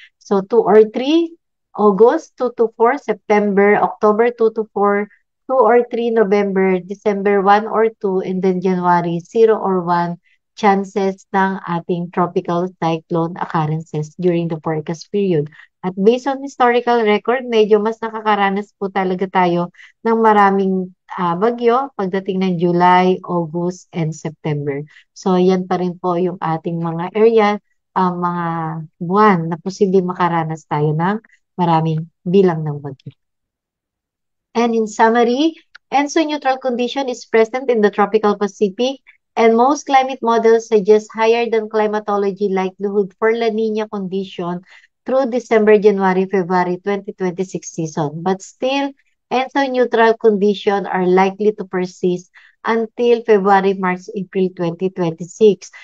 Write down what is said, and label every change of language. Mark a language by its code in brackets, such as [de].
[en] So 2 or 3, August 2 to 4, September, October 2 to 4, 2 or 3, November, December 1 or 2, and then January 0 or 1 chances [tl] ng ating [en] tropical cyclone occurrences during the forecast period. [tl] At [en] based on historical record, [tl] medyo mas nakakaranas po talaga tayo ng maraming bagyo pagdating ng July, August, and September. So, yan pa rin po yung ating mga area, mga buwan na posibleng makaranas tayo ng maraming bilang ng bagyo. [en] And in summary, ENSO neutral condition is present in the tropical Pacific, and most climate models suggest higher than climatology likelihood for La Nina condition through December, January, February 2026 season. But still, ENSO neutral conditions are likely to persist until February, March, April 2026.